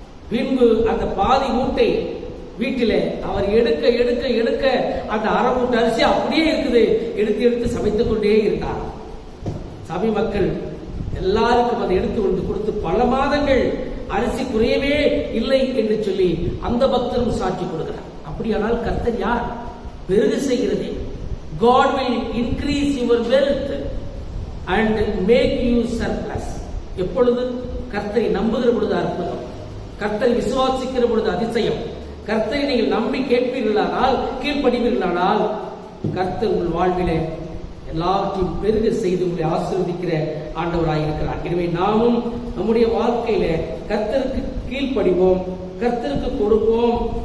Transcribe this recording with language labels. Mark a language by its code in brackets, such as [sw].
[ta] பின்பு அந்த பாதி மூட்டை வீட்டில அவர் எடுக்க எடுக்க எடுக்க அந்த அரை மூட்டை அரிசி அப்படியே இருக்குது, எடுத்து எடுத்து சமைத்துக் கொண்டே இருந்தார். சபை மக்கள் எல்லாருக்கும் அதை எடுத்து கொண்டு கொடுத்து பல மாதங்கள் அரிசி குறையவே இல்லை என்று சொல்லி அந்த பக்தரும் சாட்சி கொடுக்கிறார். அப்படியானால் கர்த்தர் யார்? பெருக செய்கிறது. [en] God will increase your wealth and make you surplus. [ta] எப்பொழுது கர்த்தரை நம்புகிற பொழுது அற்புதம், கர்த்தரை விசுவாசிக்கிற பொழுது அதிசயம், கர்த்தரை நீங்கள் நம்பி கேட்பீர்களானால், கீழ்ப்படிவீர்களானால், கர்த்தர் உங்கள் வாழ்விலே எல்லாவற்றையும் பெருக செய்து உங்களை ஆசீர்வதிக்கிற ஆண்டவராக இருக்கிறார். எனவே நாமும் நம்முடைய வாழ்க்கையில கர்த்தருக்கு கீழ்ப்படிவோம், கர்த்தருக்கு கொடுப்போம்.